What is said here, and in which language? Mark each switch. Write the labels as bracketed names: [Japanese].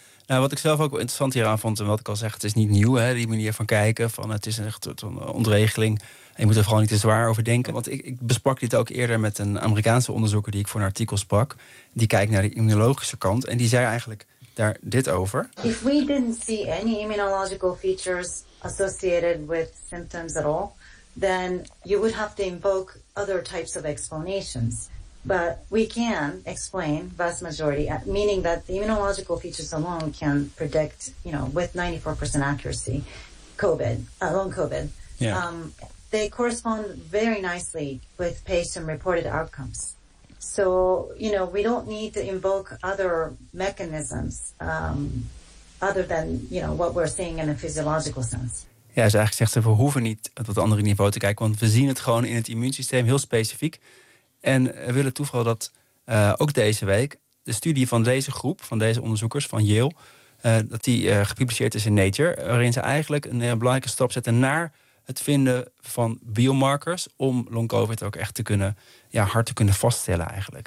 [Dutch] Nou, wat ik zelf ook wel interessant hieraan vond... en wat ik al zeg, het is niet nieuw, hè, die manier van kijken. Van, het is echt een ontregeling. En je moet er vooral niet te zwaar over denken. Want ik besprak dit ook eerder met een Amerikaanse onderzoeker... die ik voor een artikel sprak. Die kijkt naar de immunologische kant. En die zei eigenlijk daar dit over. [English] If we didn't see any immunological features associated with symptoms at all... then you would have to invoke other types of explanations. But we can explain vast majority, meaning that the immunological features alone can predict, you know, with 94% accuracy, COVID, long COVID. Yeah. They correspond very nicely with patient-reported outcomes. So, you know, we don't need to invoke other mechanisms other than, you know, what we're seeing in a physiological sense. [Dutch] Ja, dus eigenlijk zegt ze, we hoeven niet op het andere niveau te kijken, want we zien het gewoon in het immuunsysteem heel specifiek. En we willen toevallig dat ook deze week de studie van deze groep, van deze onderzoekers van Yale, dat die gepubliceerd is in Nature, waarin ze eigenlijk een belangrijke stap zetten naar het vinden van biomarkers om long-covid ook echt te kunnen, ja, hard te kunnen vaststellen eigenlijk.